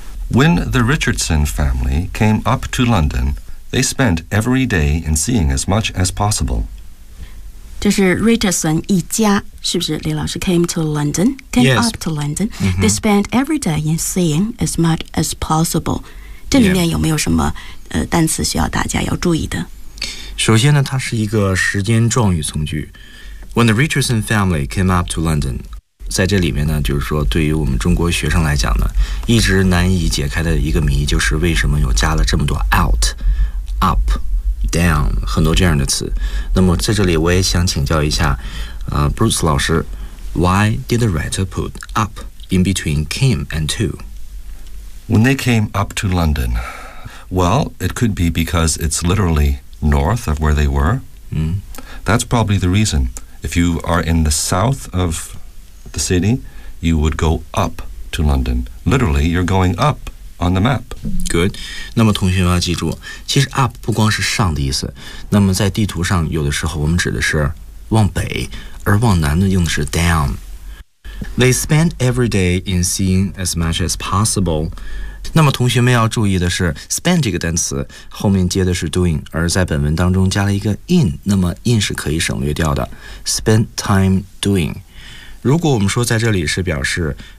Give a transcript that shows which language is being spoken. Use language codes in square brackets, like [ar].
[en] When the Richardson family came up to London, they spent every day in seeing as much as possible. [zh] 这是 Richardson 一家，是不是？李老师 [en] came to London, came yes. up to London. Mm-hmm. They spent every day in seeing as much as possible. [zh] 这里面有没有什么单词需要大家要注意的？首先呢，它是一个时间状语从句。 [en] When the Richardson family came up to London， [zh] 在这里面呢，就是说对于我们中国学生来讲呢，一直难以解开的一个谜，就是为什么有加了这么多 out， up， down， 很多这样的词。那么在这里我也想请教一下， Bruce 老师， [en] Why did the writer put up in between came and to？ When they came up to London， Well， it could be because it's literally north of where they were。 That's probably the reason。 If you are in the south of the city, you would go up to London. Literally, you're going up on the map. Good. [zh] 那么同学们要记住，其实up不光是上的意思。那么在地图上，有的时候我们指的是往北，而往南呢用的是down。 [en] They spend every day in seeing as much as possible. [zh] 那么同学们要注意的是，spend这个单词后面接的是doing， 而在本文当中加了一个in， 那么in是可以省略掉的。 [en] spend time doing， [zh] 如果我们说在这里是表示